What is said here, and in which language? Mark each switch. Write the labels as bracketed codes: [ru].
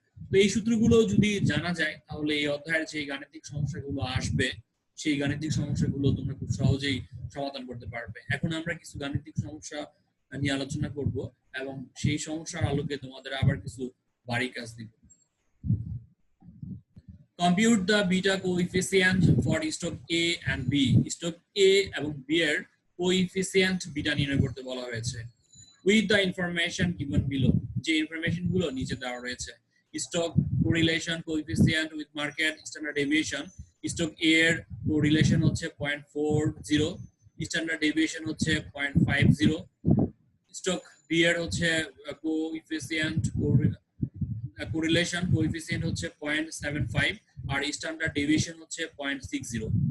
[bn] তো এই সূত্রগুলো যদি জানা যায় তাহলে এই অধ্যায়ের যে গাণিতিক সমস্যাগুলো আসবে সেই গাণিতিক সমস্যাগুলো তোমরা খুব সহজেই সমাধান করতে পারবে। এখন আমরা কিছু গাণিতিক সমস্যা নিয়ে আলোচনা করব এবং সেই সমস্যার আলোকে তোমাদের আবার কিছু বাড়ি কাজ দিব। [en] Compute the beta coefficient for stock A and B. [bn] Stock A এবং B এর কোএফিসিয়েন্ট বিটা নির্ণয় করতে বলা হয়েছে [en] with the information given below, [bn] যে ইনফরমেশন গুলো নিচে দেওয়া রয়েছে। [en] stock correlation coefficient with market standard deviation, [bn] stock A এর কোরিলেশন হচ্ছে 0.40, স্ট্যান্ডার্ড ডেভিয়েশন হচ্ছে 0.50, স্টক B এর হচ্ছে কোএফিসিয়েন্ট কোরিলেশন কোএফিসিয়েন্ট হচ্ছে 0.75 আর স্ট্যান্ডার্ড ডেভিয়েশন হচ্ছে 0.60।